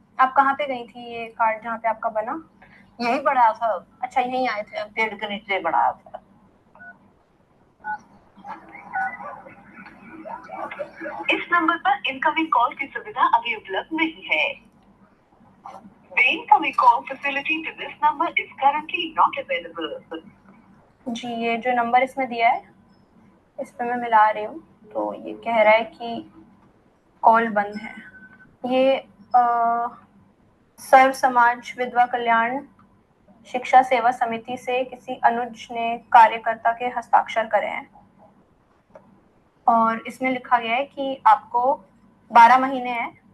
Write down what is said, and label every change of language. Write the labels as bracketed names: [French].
[Hindi] आप कहाँ पे गई थी ये कार्ड जहाँ पे आपका बना? यही बड़ा था। अच्छा, यहीं आए थे? पेड़ के नीचे बड़ा था। इस नंबर पर इनकमिंग कॉल की सुविधा अभी उपलब्ध नहीं है. [English] The incoming call facility to this number is currently not available. [Hindi] जी, ये जो नंबर इसमें दिया है इस पे मैं मिला रही हूँ, तो ये कह रहा है कि कॉल बंद है. ये सर्व समाज विधवा कल्याण शिक्षा सेवा समिति से किसी अनुज ने कार्यकर्ता के हस्ताक्षर करे हैं और इसमें लिखा गया है कि आपको 12 महीने हैं.